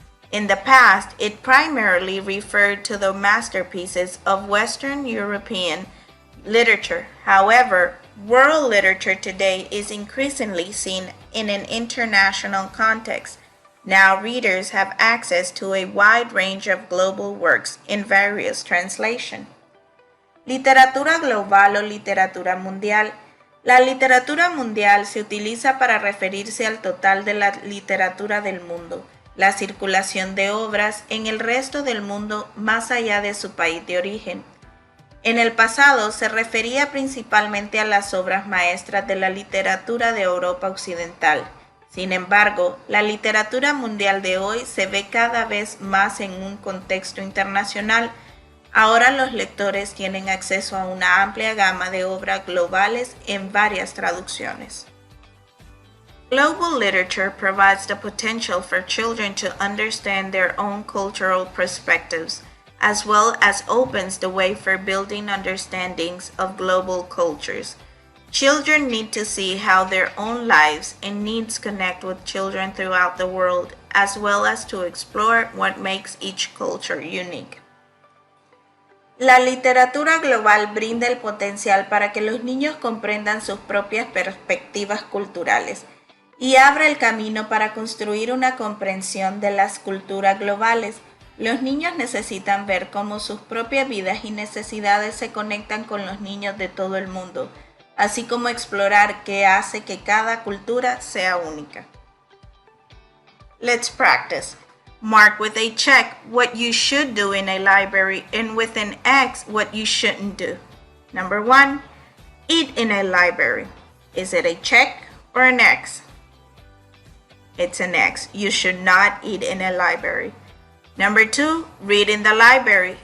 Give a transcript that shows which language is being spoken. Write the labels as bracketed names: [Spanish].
[English] In the past, it primarily referred to the masterpieces of Western European literature. However, world literature today is increasingly seen in an international context. Now readers have access to a wide range of global works in various translations. [Spanish] Literatura global o literatura mundial. La literatura mundial se utiliza para referirse al total de la literatura del mundo, la circulación de obras en el resto del mundo más allá de su país de origen. En el pasado se refería principalmente a las obras maestras de la literatura de Europa Occidental. Sin embargo, la literatura mundial de hoy se ve cada vez más en un contexto internacional. Ahora los lectores tienen acceso a una amplia gama de obras globales en varias traducciones. [English] Global literature provides the potential for children to understand their own cultural perspectives, as well as opens the way for building understandings of global cultures. Children need to see how their own lives and needs connect with children throughout the world, as well as to explore what makes each culture unique. [Spanish] La literatura global brinda el potencial para que los niños comprendan sus propias perspectivas culturales y abre el camino para construir una comprensión de las culturas globales. Los niños necesitan ver cómo sus propias vidas y necesidades se conectan con los niños de todo el mundo, así como explorar qué hace que cada cultura sea única. [English] Let's practice. Mark with a check what you should do in a library and with an X what you shouldn't do. Number 1, eat in a library. Is it a check or an X? It's an X. You should not eat in a library. Number 2, read in the library.